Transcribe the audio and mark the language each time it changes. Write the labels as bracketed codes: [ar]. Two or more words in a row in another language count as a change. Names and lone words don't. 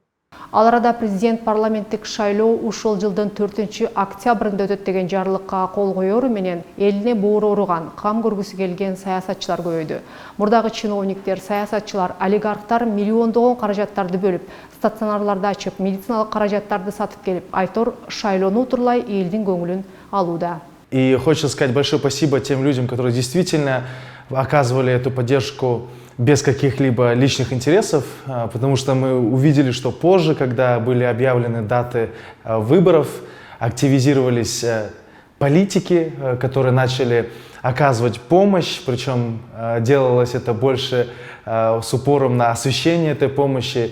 [ky] Ал арада президент парламенттик шайлоо ушул жылдын 4-октябрында өтөт деген жарлыкка кол коеру менен элине боору ооруган, кам көргүсү келген саясатчылар көбөйдү. Мурдагы чиновниктер, саясатчылар, олигархтар миллиондогон каражаттарды бөлүп, стационарларды ачып, медициналык каражаттарды сатып келип, айтор шайлоону утурлай элдин көңүлүн алууда. [ru] И хочется сказать большое спасибо тем людям, которые действительно оказывали эту поддержку без каких-либо личных интересов, потому что мы увидели, что позже, когда были объявлены даты выборов, активизировались политики, которые начали оказывать помощь, причем делалось это больше с упором на освещение этой помощи.